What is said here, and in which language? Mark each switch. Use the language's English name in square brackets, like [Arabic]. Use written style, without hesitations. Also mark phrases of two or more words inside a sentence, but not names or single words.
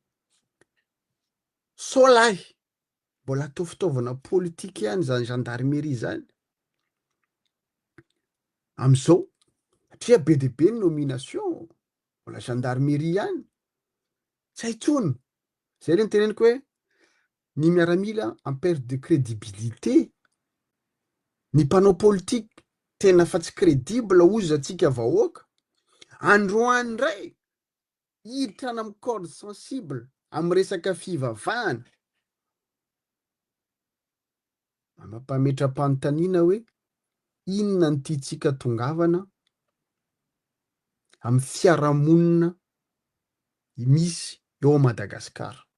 [Malagasy] Sao lahy mbola atao fitaovana politika ihany zany gendarmerie zany am'izao satria be de be ny nomination mbola gendarmerie ihany tsy hay tsony. Zay le niteneniko hoe ny miaramila [French] en perte de crédibilité. [Malagasy] Ny mpanao politika tena fa tsy crédible ozy atsika vahoaka. Androany ndray hiditra any amy [French] corde sensible [Malagasy] amy resaka fivavahana. Mampametram-panontaniana hoe inona ny tiantsika tongavana amy fiarahamonina misy eo Madagasikara.